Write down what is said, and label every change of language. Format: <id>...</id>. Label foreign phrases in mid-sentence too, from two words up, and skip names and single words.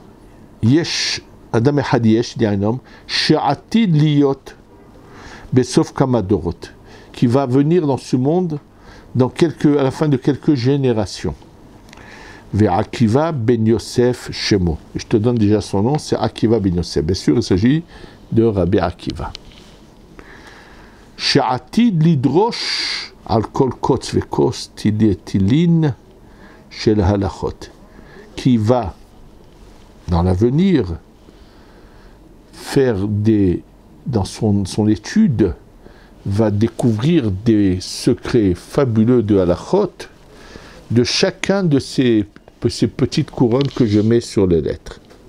<he>יש אדם אחד יש,</he> <fr>il y a un homme,</fr> <he>שעתיד להיות בסוף כמה דורות,</he> <fr>qui va venir dans ce monde à la fin de quelques générations.</fr> <he>ועקיבא בן יוסף שמו.</he> <fr>Je te donne déjà son nom, c'est Akiva ben Yosef. Bien sûr, il s'agit de Rabbi Akiva.</fr> <he>שעתיד לדרוש על כל קוץ וקוץ תילין של הלכות.</he> <fr>Qui va, dans l'avenir, faire dans son étude, va découvrir des secrets fabuleux de halachot, de chacun de ces petites couronnes que je mets sur les lettres.</fr>